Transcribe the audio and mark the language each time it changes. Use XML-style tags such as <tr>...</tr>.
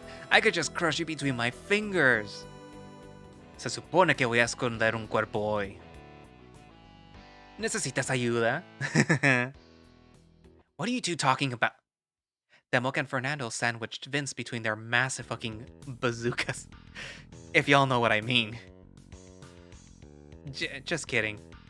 <en>I could just crush you between my fingers.</en> <es>Se supone que voy a esconder un cuerpo hoy. ¿Necesitas ayuda?</es> <en>What are you two talking about? Demok and Fernando sandwiched Vince between their massive fucking bazookas. If y'all know what I mean. Just kidding.</en>